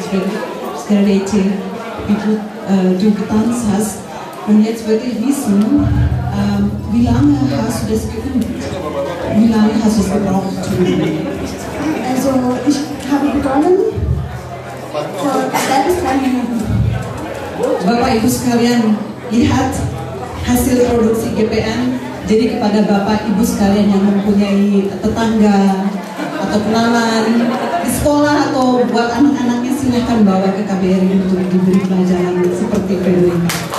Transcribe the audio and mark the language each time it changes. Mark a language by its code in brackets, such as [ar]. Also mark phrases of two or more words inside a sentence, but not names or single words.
[de] Frederica itu du getanzt hast. Und jetzt würde ich wissen, wie lange hast du das geübt? Wie lange hast du es gebraucht? Also ich habe begonnen vor 2 bis 3 Monaten. [id] Bapak Ibu sekalian, lihat hasil produksi GPN. Jadi kepada Bapak Ibu sekalian yang mempunyai tetangga atau kenalan di sekolah atau buat anak-anaknya, silahkan bawa ke KBRI untuk diberi pelajaran seperti Frederica.